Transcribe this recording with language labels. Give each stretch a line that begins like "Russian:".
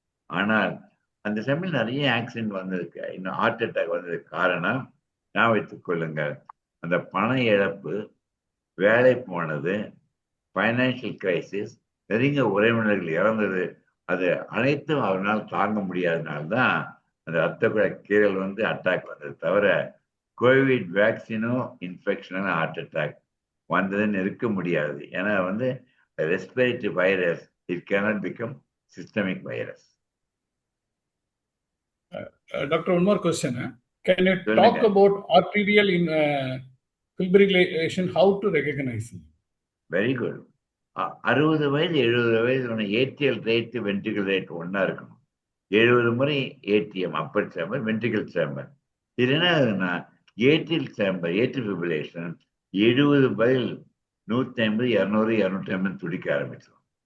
Tamil: ஆனால் அந்த சமயம் நிறைய ஆக்சிடென்ட் வந்திருக்கு, இன்னும் ஹார்ட் அட்டாக் வந்ததுக்கு காரணம் நான் வைத்துக் கொள்ளுங்கள், அந்த பண இழப்பு, வேலை போனது, ஃபைனான்சியல் கிரைசிஸ், நெருங்கிய உறவினர்கள் இறந்தது, அது அனைத்தும் அவரால் தாங்க முடியாதனால்தான் அந்த ரத்த குழாய் கீறல் வந்து அட்டாக் வந்தது. தவிர கோவிட் வேக்சினோ இன்ஃபெக்ஷனோ ஹார்ட் அட்டாக் வந்ததுன்னு இருக்க முடியாது. ஏன்னா வந்து respiratory virus,
English: It cannot become systemic virus. Doctor, one more question. Can you talk about arterial fibrillation, how to recognize it? Very good.
Tamil: 60 வயது 70 வயது ஏடிஎல் ரேட் வென்ட்ரிகல் ரேட் ஒன்றா இருக்கணும். 70 முறை ATM Appar chamber, ventricle chamber. இது என்ன ஆகுதுன்னா ADL chamber, atrial ஃபிபிரிலேஷன் 70 பதில் 150, 200, 250 துடிக்க ஆரம்பிச்சிடும்.